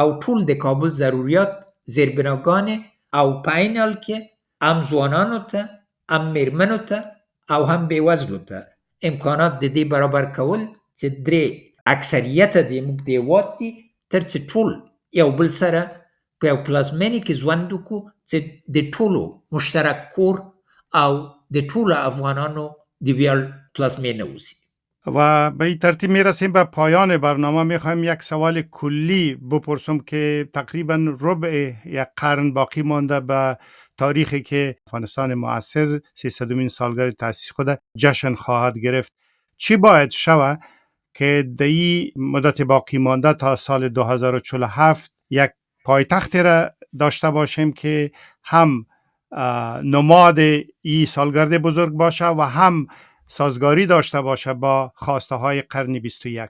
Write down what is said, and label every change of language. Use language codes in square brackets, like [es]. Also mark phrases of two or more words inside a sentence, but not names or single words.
[ps] ټول د کابل ضروریات زیربناګانې او په عین حال کې هم ځوانانو ته، هم میرمنو ته او هم بېوزلو ته امکانات د دې برابر کول چې درې اکثریت د موږ د هېواد دي، تر څه ټول یو بل سره په یو پلازمینې کې ژوند وکړو چې د ټولو مشترک کور او د ټولو افغانانو د ویاړ پلازمینه اوسي. [fa] و به این ترتیب میرسیم به پایان برنامه. میخوایم یک سوال کلی بپرسم که تقریبا ربع یک قرن باقی مانده به تاریخی که افغانستان معاصر 300مین سالگرد تأسیس خود جشن خواهد گرفت. چی باید شود که در این مدت باقی مانده تا سال 2047 یک پایتختی را داشته باشیم که هم نماد این سالگرد بزرگ باشه و هم سازگاری داشته باشه با خواسته های قرن 21؟